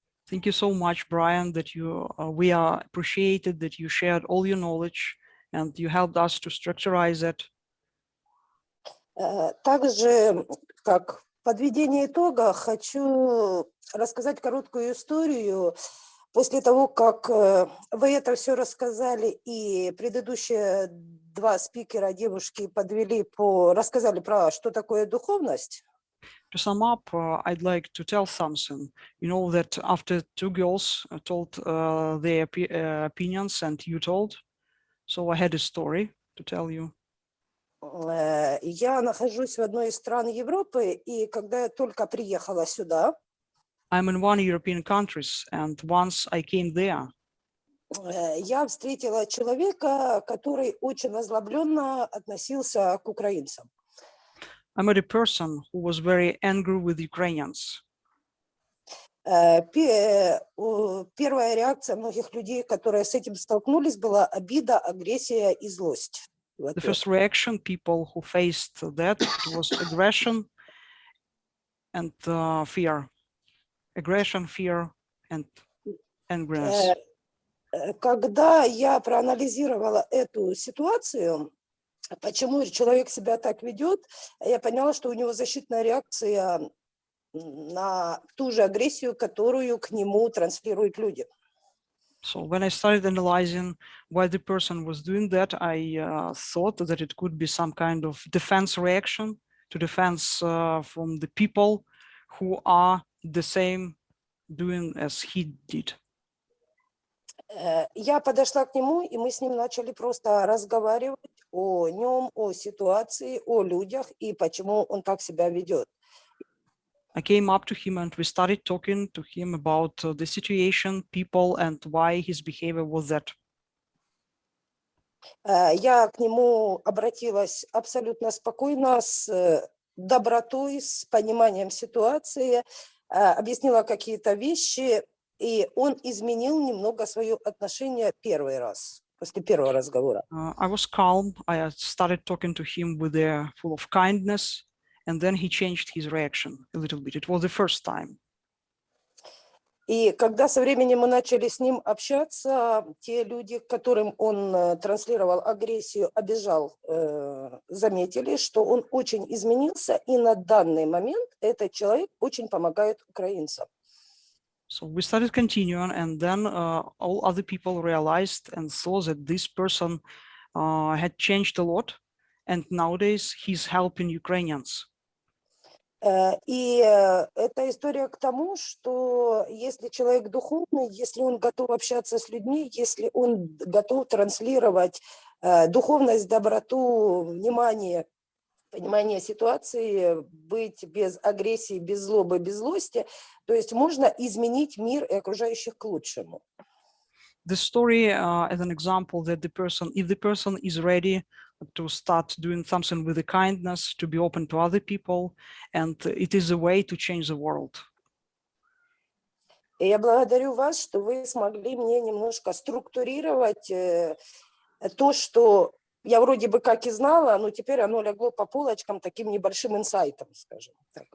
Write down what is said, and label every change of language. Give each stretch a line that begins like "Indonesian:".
English: Thank you so much, Brian, that we are appreciated that you shared all your knowledge and you helped us to structurize it.
Russian: Также, как подведение итога, хочу рассказать короткую историю. После того, как вы это все рассказали, и предыдущие 2 спикера, девушки, рассказали про что такое духовность.
English: To sum up, I'd like to tell something. You know that after 2 girls told their opinions and you told, so I had a story to tell you.
Russian: Я нахожусь в одной из стран Европы, и когда я только приехала сюда,
English: I'm in one European countries, and once I came there,
Russian: я встретила человека, который очень озлобленно относился к украинцам.
English: I met a person who was very angry with Ukrainians.
Russian: Первая реакция многих людей, которые с этим столкнулись, была обида, агрессия и злость.
English: The first reaction, people who faced that, it was aggression and fear. Aggression, fear, and angriness.
Russian: Когда я проанализировала эту ситуацию, почему человек себя так ведет, я поняла, что у него защитная реакция на ту же агрессию, которую к нему транслируют люди.
English: So when I started analyzing why the person was doing that, I thought that it could be some kind of defense reaction to defense from the people who are the same doing as he did.
Russian: Я подошла к нему, и мы с ним начали просто разговаривать о нем, о ситуации, о людях и почему он так себя ведет.
English: I came up to him and we started talking to him about the situation, people, and why his behavior was that.
Russian: Я к нему обратилась абсолютно спокойно, с добротой, с пониманием ситуации, объяснила какие-то вещи, и он изменил немного свое отношение первый раз, после первого разговора.
English: I was calm. I started talking to him with full of kindness, and then he changed his reaction a little bit. It was the first time.
Russian: И когда со временем мы начали с ним общаться, те люди, которым он транслировал агрессию, обижал, заметили, что он очень изменился, и на данный момент этот человек очень помогает украинцам.
English: So we started continuing, and then all other people realized and saw that this person had changed a lot, and nowadays he's helping Ukrainians.
Russian: И эта история к тому, что если человек духовный, если он готов общаться с людьми, если он готов транслировать духовность, доброту, внимание, понимание ситуации, быть без агрессии, без злобы, без злости, то есть можно изменить мир и окружающих к лучшему.
English: The story as an example that if the person is ready to start doing something with the kindness, to be open to other people, and it is a way to change the world.
Russian: И я благодарю вас, что вы смогли мне немножко структурировать то, что я вроде бы как и знала, но теперь оно легло по полочкам таким небольшим инсайтом, скажем так.